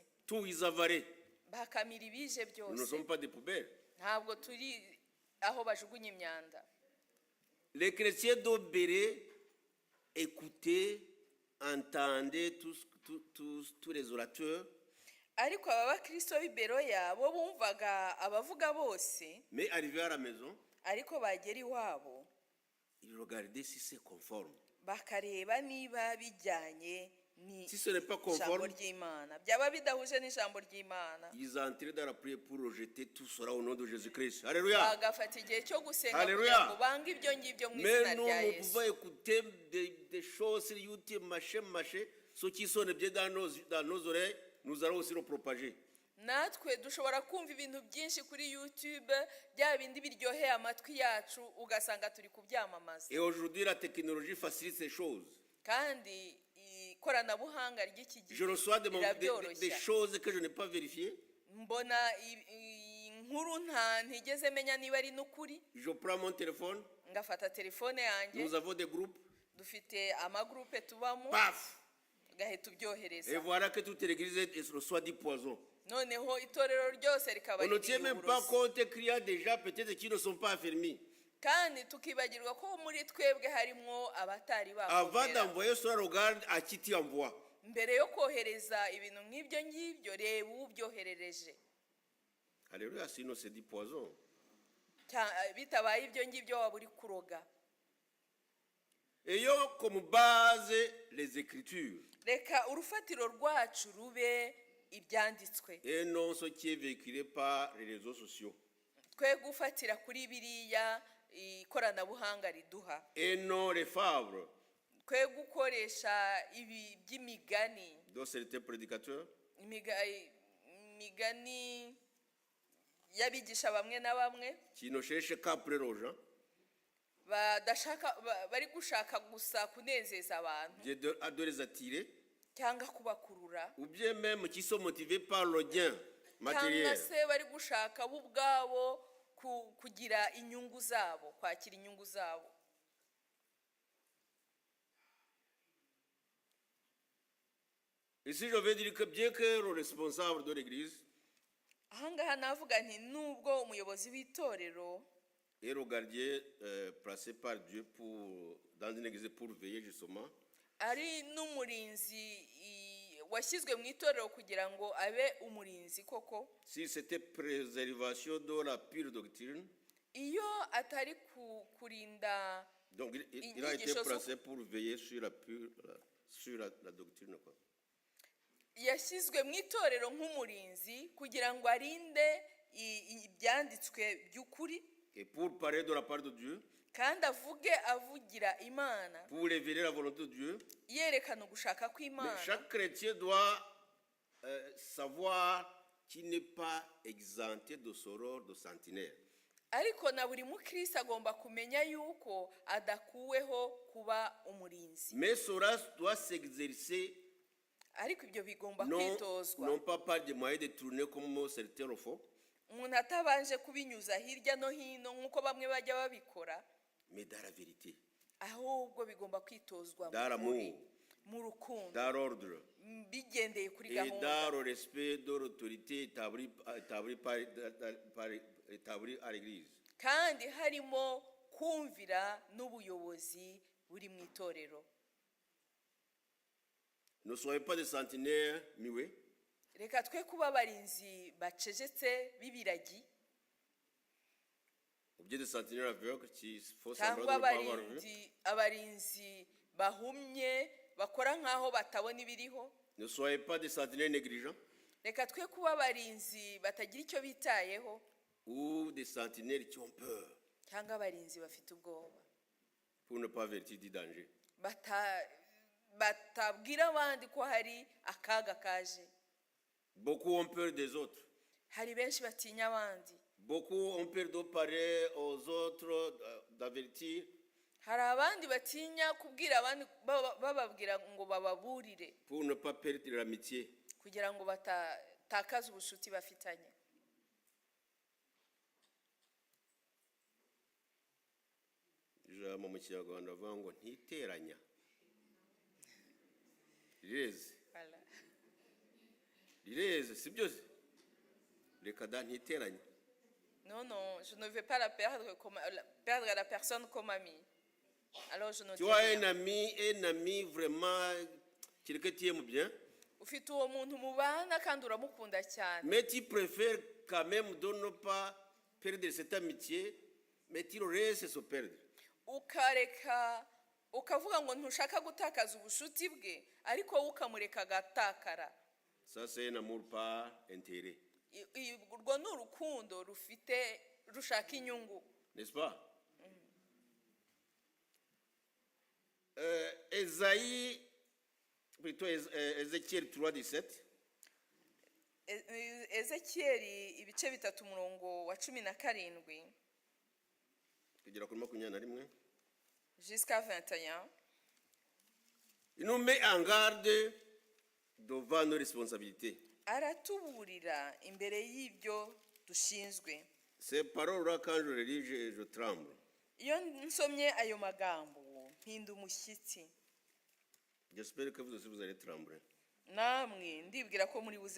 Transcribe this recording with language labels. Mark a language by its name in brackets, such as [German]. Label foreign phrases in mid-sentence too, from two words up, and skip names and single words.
[French] Tout ils avalaient. [Kinyarwanda] bakamira ibije [French] Nous ne [Kinyarwanda] byose, [French] sommes pas des poubelles. [Kinyarwanda] ntabwo turi aho bajugunya imyanda. [French] Les chrétiens d'Obéré écoutaient, entendaient tous les orateurs, [Kinyarwanda] ariko aba bakristo b'i Beroya bo bumvaga abavuga bose, [French] mais arrivés à la maison, [Kinyarwanda] ariko bagera iwabo [French] ils regardaient si c'est conforme. [Kinyarwanda] bakareba niba bijyanye [French] Si ce n'est pas [Kinyarwanda] n'ijambo [French] conforme, [Kinyarwanda] ry'Imana, byaba bidahuje n'ijambo ry'Imana, [French] ils entraient dans la prière pour rejeter tout cela au nom de Jésus-Christ. Alléluia. [Kinyarwanda] bagafata igihe cyo gusenga Haleluya. kugira ngo bange ibyo ngibyo mu izina [French] Mais nous, [Kinyarwanda] rya [French] nous [Kinyarwanda] Yesu. [French] pouvons écouter des choses sur YouTube, machin, ce qui sonne bien dans nos oreilles, nous allons aussi le propager. [Kinyarwanda] Natwe dushobora kumva ibintu byinshi kuri YouTube, bya bindi biryoheye amatwi yacu ugasanga turi kubyamamaza. [French] Et aujourd'hui, la technologie facilite ces choses. [Kinyarwanda] Kandi ikoranabuhanga ry'iki [French] Je [Kinyarwanda] gihe [French] reçois des [Kinyarwanda] rirabyoroshya. [French] choses que je n'ai pas vérifiées. [Kinyarwanda] Mbona inkuru ntigeze menya niba ari n'ukuri, [French] Je prends mon téléphone, [Kinyarwanda] ngafata telefone yanjye, [French] nous avons des groupes, [Kinyarwanda] dufite amagroupe tubamo, [French] paf! [Kinyarwanda] ugahita [French] Et [Kinyarwanda] ubyohereza. [French] voilà que toute l'église reçoit du poison. [Kinyarwanda] Noneho itorero ryose rikaba [French] On ne tient même pas [Kinyarwanda] uburozi. [French] compte qu'il y a déjà peut-être qui ne sont pas affermis. [Kinyarwanda] Kandi tukibagirwa ko muri twebwe harimo abatari [French] Avant [Kinyarwanda] bakomera. [French] d'envoyer cela, regarde à qui tu envoies. [Kinyarwanda] Mbere yo kohereza ibintu nk'ibyo ngibyo, reba ubyoherereje. [French] Alléluia, sinon c'est du poison. [Kinyarwanda] Bitabaye ibyo ngibyo waba uri kuroga. [French] Ayons comme base les Écritures [Kinyarwanda] Reka urufatiro rwacu rube ibyanditswe, [French] et non ce qui est véhiculé par les réseaux sociaux. [Kinyarwanda] twe gufatira kuri biriya ikoranabuhanga riduha, [French] Et non les fables [Kinyarwanda] twe gukoresha ibi by'imigani, [French] dont certains prédicateurs [Kinyarwanda] imigani y'abigisha bamwe na bamwe [French] qui ne cherchent qu'à plaire aux gens, [Kinyarwanda] bari gushaka gusa kunezeza abantu [French] de les attirer, [Kinyarwanda] cyangwa kubakurura, [French] ou bien même qui sont motivés par le gain [Kinyarwanda] cyangwa [French] matériel. [Kinyarwanda] se bari gushaka bo ubwabo kugira inyungu zabo, kwakira inyungu zabo. [French] Ici, je veux dire que bien que le responsable de l'église [Kinyarwanda] Ahangaha navuga nti nubwo umuyobozi w'itorero [French] et le gardien placé par Dieu dans une église pour veiller justement, [Kinyarwanda] ari n'umurinzi washyizwe mu itorero kugira ngo abe umurinzi koko, [French] si c'était préservation de la pure doctrine, [Kinyarwanda] iyo atari kurinda [French] donc il a été placé pour veiller sur la doctrine, quoi. [Kinyarwanda] yashyizwe mu itorero nk'umurinzi kugira ngo arinde ibyanditswe by'ukuri, [French] Et pour parler de la part de Dieu, [Kinyarwanda] kandi avugira Imana, [French] pour révéler la volonté de Dieu, [Kinyarwanda] yerekana ugushaka [French] mais [Kinyarwanda] kw'Imana. [French] chaque chrétien doit savoir qu'il n'est pas exempté de ce rôle de sentinelle. [Kinyarwanda] Ariko na buri mukristo agomba kumenya yuko adakuweho kuba umurinzi, [French] Mais cela doit s'exercer [Kinyarwanda] ariko ibyo bigomba [French] non [Kinyarwanda] kwitozwa, [French] pas par des moyens détournés comme certains le font, [Kinyarwanda] umuntu atabanje kubinyuza hirya no hino nk'uko bamwe bajya babikora, [French] mais dans la vérité, [Kinyarwanda] ahubwo bigomba kwitozwa [French] dans l'amour, [Kinyarwanda] mu rukundo, [French] dans l'ordre [Kinyarwanda] bigendeye kuri [French] et dans [Kinyarwanda] gahunda, [French] le respect de l'autorité établie à l'église. [Kinyarwanda] kandi harimo kumvira n'ubuyobozi buri mu itorero. [French] Ne soyez pas des sentinelles muets, [Kinyarwanda] Reka twe kuba abarinzi bacecetse b'ibiragi, [French] ou bien des sentinelles aveugles qui font [Kinyarwanda] cyangwa [French] semblant de ne pas avoir vu. [Kinyarwanda] abarinzi bahumye bakora nk'aho batabona ibiriho. [French] Ne soyez pas des sentinelles négligents [Kinyarwanda] Reka twe kuba abarinzi batagira icyo bitayeho, [French] ou des sentinelles qui ont peur [Kinyarwanda] cyangwa abarinzi bafite ubwoba, [French] pour ne pas avertir du danger. [Kinyarwanda] batabwira abandi ko hari akaga kaje. [French] Beaucoup ont peur des autres. [Kinyarwanda] Hari benshi batinya abandi, [French] Beaucoup ont peur de parler aux autres, d'avertir. [Kinyarwanda] hari abandi batinya kubwira abandi bababwira ngo bababurire [French] Pour ne pas perdre l'amitié. [Kinyarwanda] kugira ngo batatakaze ubushuti bafitanye. Ijambo mu Kinyarwanda bavuga ngo ntiteranya. rireze [French] Voilà. [Kinyarwanda] rireze si byose reka da ntiteranye. [French] Non, non, je ne vais pas la perdre, perdre la personne comme amie. Alors je ne Tu dis as rien. un ami vraiment quelqu'un qui aime bien, [Kinyarwanda] Ufite uwo muntu mubana kandi uramukunda cyane, [French] mais tu préfères quand même de ne pas perdre cette amitié, mais tu le laisses se perdre. [Kinyarwanda] ukareka ukavuga ngo ntushaka gutakaza ubushuti bwe ariko wowe ukamureka agatakara. [French] Ça c'est un amour par intérêt, [Kinyarwanda] Urwo ni urukundo rushaka inyungu, [French] n'est-ce pas? Esaïe, plutôt Ézéchiel 3:17. [Kinyarwanda] Ezekiyeli ibice 3 umurongo wa 17 kugera kuri 21. [French] jusqu'à 21. Il nous met en garde devant nos responsabilités. [Kinyarwanda] Aratuburira imbere y'ibyo dushinzwe. [French] Ces paroles-là, quand je les lis, je tremble. [Kinyarwanda] Iyo nsomye ayo magambo mpinda umushyitsi. [French] J'espère que vous aussi vous allez trembler. [Kinyarwanda] Namwe ndibwira ko muri buze